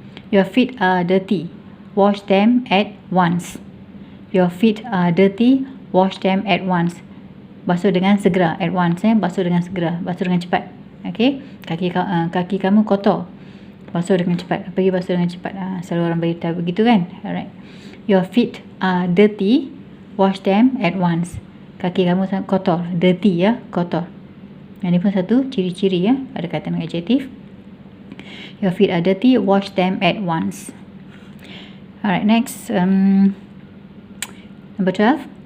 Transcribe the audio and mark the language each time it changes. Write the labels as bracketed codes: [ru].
[en] Your feet are dirty. Wash them at once. Your feet are dirty. wash them at once. [ms] Basuh dengan segera, [en] at once, [ms] basuh dengan segera, basuh dengan cepat. Okay, kaki kamu kotor, basuh dengan cepat. Pergi basuh dengan cepat. Selalu orang beritahu begitu kan. Alright. [en] Your feet are dirty, wash them at once. [ms] Kaki kamu sangat kotor, dirty ya, kotor. Yang ni pun satu ciri-ciri ya, ada kaitan dengan adjektif. [en] Your feet are dirty, wash them at once. Alright, next, number 12.